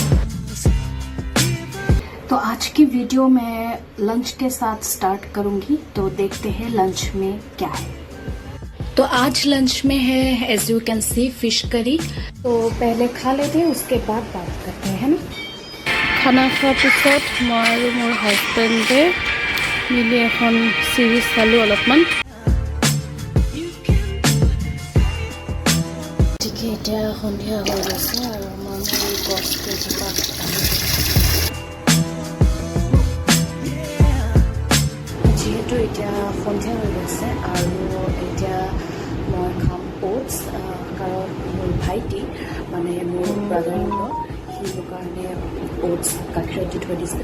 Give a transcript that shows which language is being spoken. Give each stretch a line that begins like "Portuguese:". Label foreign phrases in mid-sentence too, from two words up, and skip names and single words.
Hindi: तो आज की वीडियो मैं लंच के साथ स्टार्ट करूंगी, तो देखते हैं लंच में क्या है। तो आज लंच में है
English: as you can see fish curry.
Hindi: तो पहले खा लेते हैं, उसके बाद बात करते हैं, है ना।
Assamese: खाना খোৱাৰ পিছত মই আৰু মোৰ হাজবেণ্ডে মিলি এখন চিৰিজ চালোঁ অলপমান। ঠিকে এতিয়া সন্ধিয়া হৈ গৈছে আৰু মই গছ কেইজোপা যিহেতু এতিয়া সন্ধিয়া হৈ গৈছে আৰু এতিয়া মই খাম ওটছ, কাৰণ মোৰ ভাইটি মানে মোৰ
English: brother in law
Assamese: সিৰ কাৰণে ওটছ গাখীৰত দি থৈ দিছে।